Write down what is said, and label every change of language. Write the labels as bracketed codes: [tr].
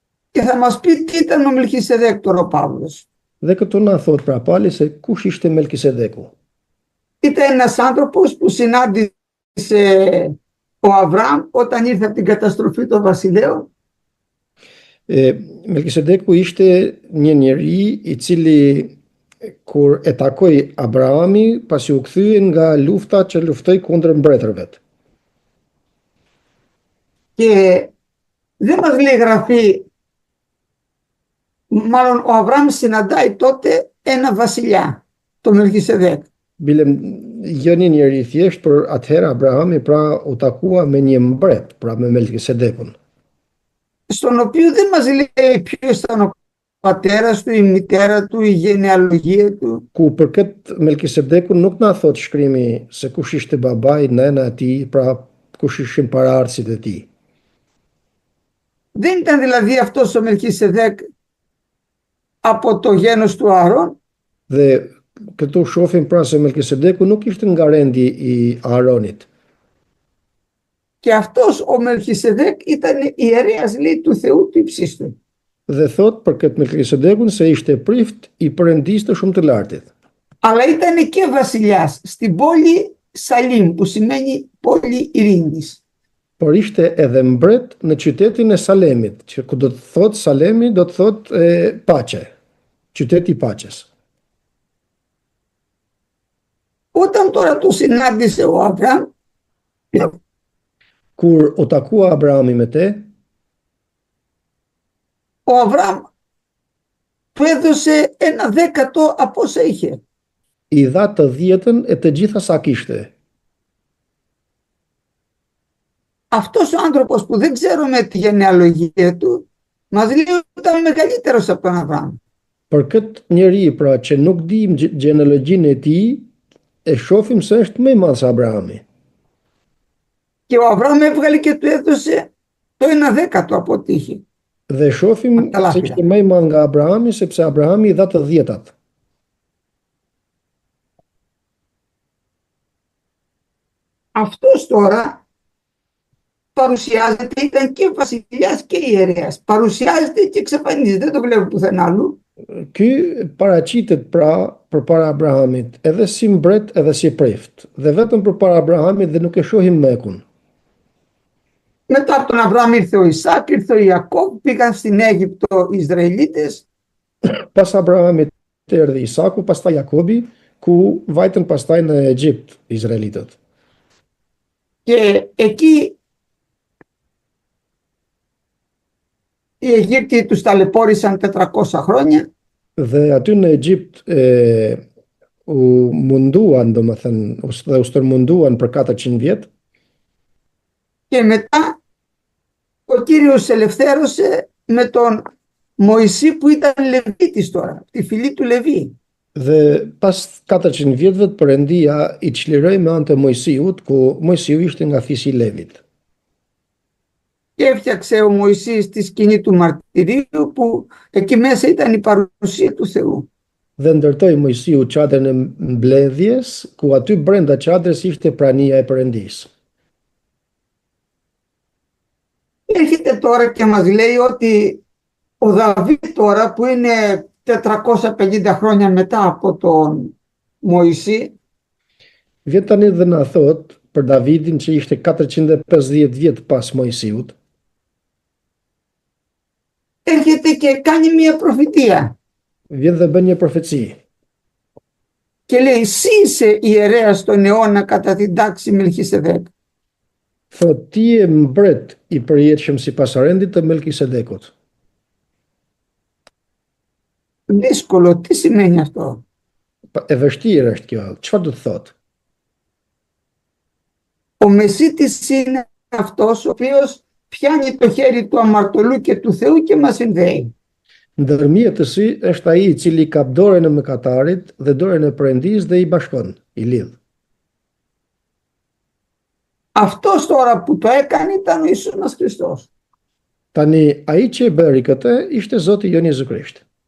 [el] Και θα μας πει τι ήταν ο Μελκισεδέκ τώρα ο Παύλος. [sq] Dhe këtu na thot pra Pali se kush ishte Melkisedeku. [el] Ήταν ένας άνθρωπος που συνάντησε ο Αβραάμ όταν ήρθε από την καταστροφή των βασιλέων. [sq] Melkisedeku ishte një njeri i cili kur e takoi Abrahami pasi u kthye nga lufta që luftoi kundër mbretërve. [el] Και δεν μας λέει γραφή, μάλλον ο Αβραάμ συναντάει τότε ένα βασιλιά, τον Μελκισεδέκ. [sq] Bile jo një njeri thjesht, por atëherë Abrahami pra u takua me një mbret, pra me Melkisedekun. [el] Στον οποίο δεν μας λέει ποιος ήταν ο πατέρας του, η μητέρα του, η γενεαλογία του. [sq] Ku për këtë Melkisedekun nuk na thot shkrimi se kush ishte babai, nëna e tij, pra kush ishin paraardhësit e tij. [el] Δεν ήταν δηλαδή αυτός ο Μελκισεδέκ από το γένος του Αρών. [sq] Dhe këtu shohim pra se Melkisedeku nuk ishte nga rendi i Aronit. [el] Και αυτός ο Μελκισεδέκ ήταν ιερέας, λέει, του Θεού του Υψίστου. [sq] Dhe thot për këtë Melkisedekun se ishte prift i Perëndisë të Shumë të Lartit. [el] Αλλά ήταν και βασιλιάς στην πόλη Σαλίμ, που σημαίνει πόλη ειρήνης. [sq] Por ishte edhe mbret në qytetin e Salemit, që ku do të thot Salemi do të thot paqe, qyteti i paqes. [el] Όταν τώρα του συνάντησε ο Αβραάμ, [sq] Kur u takua Abrahami me te, [el] ο Αβραάμ του έδωσε 1/10 από όσα είχε. [sq] I dha të 10-ën e të gjitha sa kishte. [el] Αυτός ο άνθρωπος που δεν ξέρουμε τη γενεαλογία του, μας λέει ότι ήταν μεγαλύτερος από τον Αβραάμ. [sq] Për këtë njeri, pra që nuk dim gjenealogjinë e tij, e shohim se është më i madh se Abrahami. [el] Και ο Αβραάμ έβγαλε και του έδωσε το 1/10 από ό,τι είχε. [sq] Dhe shohim se ishte më i madh nga Abrahami, sepse Abrahami i dha të 10-at. [el] Αυτός τώρα παρουσιάζεται, ήταν και βασιλιάς και ιερέας. Παρουσιάζεται και εξαφανίζεται, δεν το βλέπω πουθενά αλλού. [sq] Ky paraqitet pra përpara Abrahamit, edhe si mbret edhe si prift, dhe vetëm përpara Abrahamit dhe nuk e shohim mekun. [el] Μετά από τον Αβραάμ ήρθε ο Ισάκ, ήρθε ο Ιακώβ, πήγαν στην Αίγυπτο οι Ισραηλίτες. [sq] Pas Abrahamit erdhi Isaku, pastaj Jakobi, ku vajtën pastaj në Egjipt izraelitët. [el] Και εκεί οι Αιγύπτιοι τους ταλαιπώρησαν 400 χρόνια. [sq] Dhe aty në Egjipt u munduan, domethënë, u stërmunduan për 400 vjet. [el] Και μετά ο Κύριος ελευθέρωσε με τον Μωυσή που ήταν Λεβίτης τώρα, τη φυλή του Λεβί. [sq] Dhe pas 400 vjetëve Perëndia i çliroi me anë të Mojsiut, ku Mojsiu ishte nga fisi i Levit. [el] Και έφτιαξε ο Μωυσής τη σκηνή του μαρτυρίου που εκεί μέσα ήταν η παρουσία του Θεού. [sq] Dhe ndërtoi Mojsiu çadrën e mbledhjes, ku aty brenda çadrës ishte prania e Perëndisë. [el] Έρχεται τώρα και μας λέει ότι ο Δαβίδ τώρα που είναι 450 χρόνια μετά από τον Μωυσή, [sq] Vjen tani dhe na thot për Davidin që ishte 450 vjet pas Mojsiut, [el] έρχεται και κάνει μια προφητεία [sq] vjen dhe bën një profeci. [el] και λέει εσύ είσαι ιερέας στον αιώνα κατά την τάξη Μελχισεδέκ. [sq] Thot, ti je mbret i përjetshëm sipas rendit të Melkisedekut. [el] Δύσκολο, τι σημαίνει αυτό? [sq] E vështirë është kjo. Çfarë do të thotë? [el] Ο Μεσίτης είναι αυτός ο οποίος πιάνει το χέρι του αμαρτωλού και του Θεού και μας συνδέει. [sq] Ndërmjetësi është ai i cili kap dorën e mëkatarit dhe dorën e Perëndisë dhe i bashkon, i lidh. [el] Αυτός τώρα που το έκανε ήταν ο Ιησούς μας Χριστός. [sq] Tani, ai që e bëri këtë ishte Zoti jon Jezu Krisht.